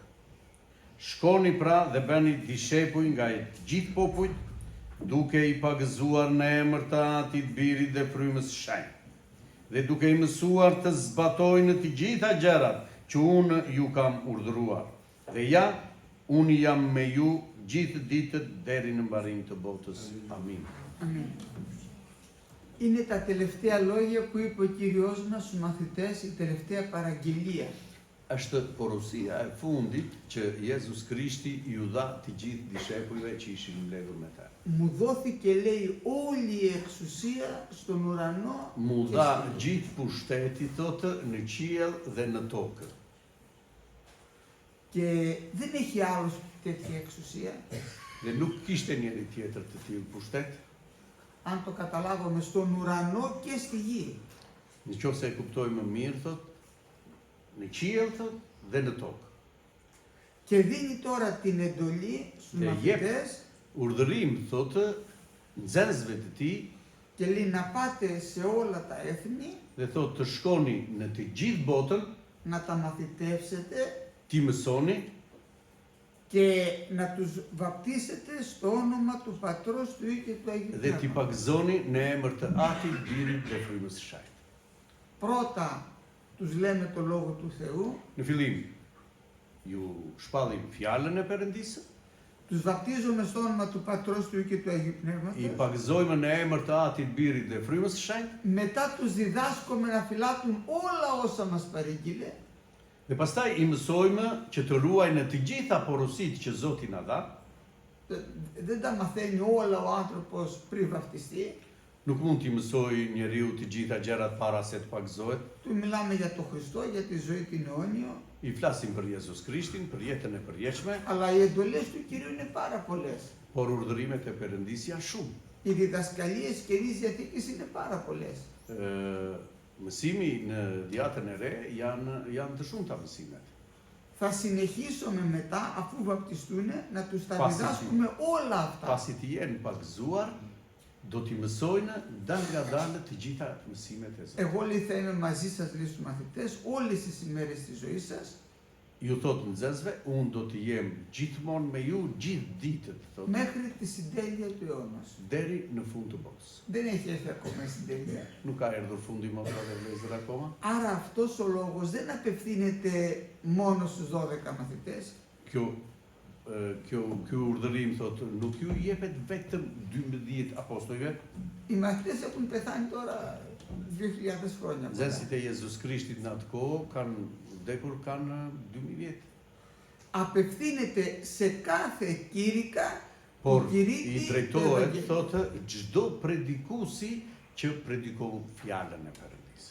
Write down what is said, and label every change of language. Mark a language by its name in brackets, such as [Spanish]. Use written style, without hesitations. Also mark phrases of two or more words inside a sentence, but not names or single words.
[Albanian] Shkoni pra dhe bëni dishepuj nga gjithë popujt, duke i pagëzuar në emër të Atit, Birit dhe Frymës së Shenjtë, dhe duke i mësuar të zbatojnë të gjitha gjërat që unë ju kam urdhëruar. Dhe ja, unë jam me ju gjithë ditët deri në mbarim të botës. Amin. [Greek] Αμήν. Είναι τα τελευταία λόγια που είπε ο Κύριος μας στους μαθητές, η τελευταία παραγγελία. [Albanian] Është porosia e fundit që Jezus Krishti ju dha të gjithë dishepujve që ishin mbledhur me ta. [Greek] Μου δόθηκε, λέει, όλη η εξουσία στον ουρανό [Albanian] Mu [Greek] και [Albanian] dha [Greek] στη γη. [Albanian] gjithë pushteti thotë në qiell dhe në tokë. [Greek] Και δεν έχει άλλος τέτοια εξουσία. [Albanian] Dhe nuk kishte njeri tjetër të tillë pushtet, [Greek] Αν το καταλάβουμε, στον ουρανό και στη γη. [Albanian] nëse e kuptojmë mirë thotë, në qiell thotë dhe në tokë. [Greek] Και δίνει τώρα την εντολή στους Και μαθητές [Albanian] Urdhërim thotë nxënësve të tij [Greek] και λέει να πάτε σε όλα τα έθνη, [Albanian] dhe thotë të shkoni në të gjithë botën, [Greek] να τα μαθητεύσετε [Albanian] t'i mësoni [Greek] και να τους βαπτίσετε στο όνομα του Πατρός, του Υιού και του Αγίου [Albanian] dhe t'i [Greek] Πνεύματος. [Albanian] pagëzoni në emër të Atit, Birit dhe Frymës së Shenjtë. [Greek] Πρώτα τους λέμε το Λόγο του Θεού, [Albanian] Në fillim ju shpallim fjalën e Perëndisë, [Greek] τους βαπτίζουμε στο όνομα του Πατρός, του Υιού και του Αγίου [Albanian] i [Greek] Πνεύματος. [Albanian] pagëzojmë në emër të Atit, Birit dhe Frymës së Shenjtë, [Greek] Μετά τους διδάσκουμε να φυλάτουν όλα όσα μας παρήγγειλε [Albanian] dhe pastaj i mësojmë që të ruajnë të gjitha porositë që Zoti na dha. [Greek] Δεν τα μαθαίνει όλα ο άνθρωπος πριν βαπτιστεί. [Albanian] Nuk mund t'i mësoj njeriu të gjitha gjërat para se të pagëzohet. [Greek] Του μιλάμε για τον Χριστό, για τη ζωή την αιώνιο, [Albanian] I flasim për Jezus Krishtin, për jetën e përjetshme, [Greek] αλλά οι εντολές του Κυρίου είναι πάρα πολλές. [Albanian] por urdhërimet e Perëndisë janë shumë. [Greek] Οι διδασκαλίες Καινής Διαθήκης είναι πάρα πολλές. [Albanian] Mësimi në Djatën e Re janë të shumta mësimet. [Greek] Θα συνεχίσουμε μετά, αφού βαπτιστούν, να τους τα Πάση διδάσκουμε όλα αυτά. [Albanian] Pasi të jenë pagëzuar, do t'i mësojnë dal nga dalë të gjitha mësimet e Zotit. [Greek] Εγώ λέει θα είμαι μαζί σας, λέει στους μαθητές, όλες τις ημέρες της ζωής σας, [Albanian] Ju thot nxënësve, unë do të jem gjithmonë me ju gjithë ditët, thot, [Greek] μέχρι τη συντέλεια του αιώνας. [Albanian] deri në fund të botës. [Greek] Δεν έχει έρθει ακόμα η συντέλεια. [Albanian] Nuk ka erdhur fundi motra dhe vëllezër akoma. [Greek] Άρα αυτός ο λόγος δεν απευθύνεται μόνο στους 12 μαθητές, [Albanian] Kjo urdhërim thot nuk ju jepet vetëm 12 apostujve. [Greek] οι μαθητές έχουν πεθάνει τώρα 2000 χρόνια. [Albanian] Nxënësit e Jezus Krishtit në atë kohë kanë vdekur kanë 2000 vjet. [Greek] Απευθύνεται σε κάθε κήρυκα [Albanian] Por [Greek] που [Albanian] i [Greek] κηρύττει το [Albanian] drejtohet [Greek] Ευαγγέλιο. [Albanian] thotë çdo predikuesi që predikon fjalën e Perëndisë.